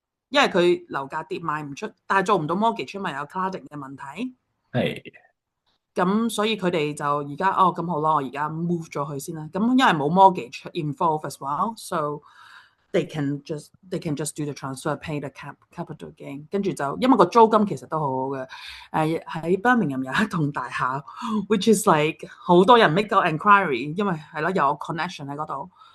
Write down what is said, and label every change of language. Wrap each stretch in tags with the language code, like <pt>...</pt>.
<yue>因為佢樓價跌賣唔出，但係做唔到 mortgage，咪有 cladding 嘅問題。係。咁所以佢哋就而家咁好啦，我而家 move 咗佢先啦。咁因為冇</yue> <en>mortgage involved as well，so they can just do the transfer, pay the capital gain。</en> <yue>跟住就因為個租金其實都好好嘅。喺 Birmingham 有一棟大廈，</yue> <en>which is like</en> <yue>好多人 make 個 enquiry，因為係咯有 connection 喺嗰度。</yue>